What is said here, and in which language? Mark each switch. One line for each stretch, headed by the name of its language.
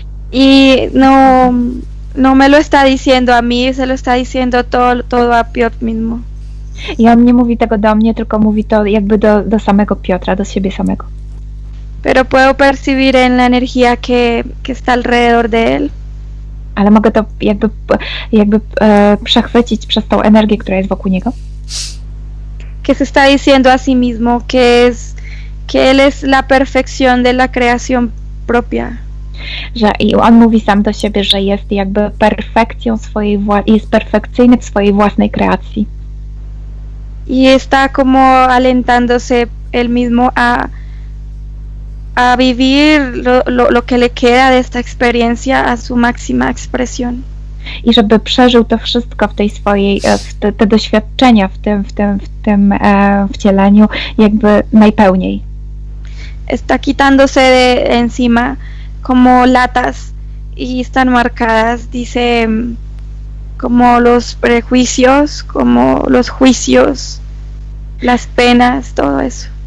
Spanish: Y no me lo está diciendo a mí, se lo está diciendo todo a Piotr mismo.
Polish: I on nie mówi tego do mnie, tylko mówi to jakby do samego Piotra, do siebie samego.
Spanish: Pero puedo percibir en la energía que está alrededor de él.
Polish: Ale mogę to jakby przechwycić przez tą energię, która jest wokół niego.
Spanish: Que se está diciendo a sí mismo que él es la perfección de la creación propia.
Polish: I on mówi sam do siebie, że jest jakby perfekcją jest perfekcyjny w swojej własnej kreacji.
Spanish: Y está como alentándose él mismo a vivir lo que le queda de esta experiencia a su máxima expresión.
Polish: I żeby przeżył to wszystko w tej swojej, te doświadczenia w tym wcieleniu jakby najpełniej.
Spanish: Está quitándose de encima como latas y están marcadas, dice, como los prejuicios, como los juicios, las penas, todo eso.